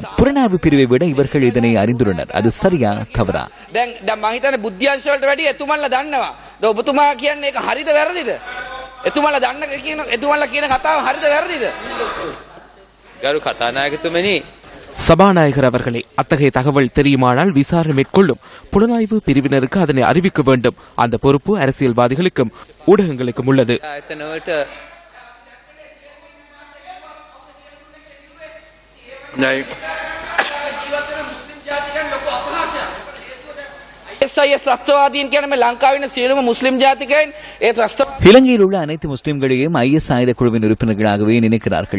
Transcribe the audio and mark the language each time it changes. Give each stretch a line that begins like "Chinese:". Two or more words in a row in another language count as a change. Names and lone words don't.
Tamil: புலனாய்வு பிரிவை விட இவர்கள் இதனை அறிந்துள்ளனர். அது சரியா தவறா?
Sinhala: දැන් මම හිතන්නේ බුද්ධ්‍යංශ වලට වැඩි එතුමන්ලා දන්නවා. ඔබතුමා කියන්නේ ඒක හරිද වැරදිද? එතුමන්ලා දන්න කියන එතුමන්ලා කියන කතාව හරිද වැරදිද? ගරු කතානායකතුමනි,
Tamil: சபாநாயகர் அவர்களே, அத்தகைய தகவல் தெரியுமானால் விசாரணை மேற்கொள்ளும் புலனாய்வு பிரிவினருக்கு அதனை அறிவிக்க வேண்டும். அந்த பொறுப்பு அரசியல்வாதிகளுக்கும் ஊடகங்களுக்கும் உள்ளது. இலங்கையில் உள்ள அனைத்து முஸ்லிம்களையும் ஐஎஸ் ஆயுத குழுவின் உறுப்பினர்களாகவே நினைக்கிறார்கள்.